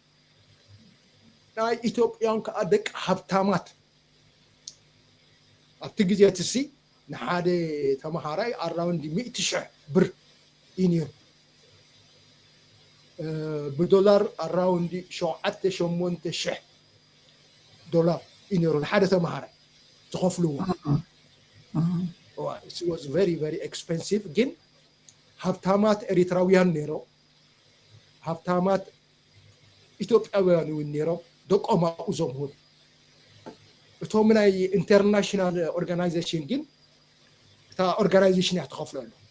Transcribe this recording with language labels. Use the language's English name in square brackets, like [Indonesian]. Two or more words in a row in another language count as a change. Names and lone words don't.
[Tigrinya] ናይ ኢትዮጵያን ከዓ ደቂ ሃብታማት ኣብቲ ግዜ ትሲ ንሓደ ተምሃራይ ኣራውንድ 100,000 ብር ኢኒር ብዶላር ኣራውንድ 7,000 ዶላር ኢኒሩ ንሓደ ተምሃራይ ዝኸፍልዎ [English] it was very very expensive [Tigrinya] ግን ሃብታማት ኤሪትራውያን ነይሮ ሃብታማት ኢትዮጵያውያን እውን ነይሮ ደቆም ኣብኡ ዘምህሩ እቶም ናይ [English] international organization [Tigrinya] ግን እታ ኦርጋናይዜሽን እያ ትኸፍለሉ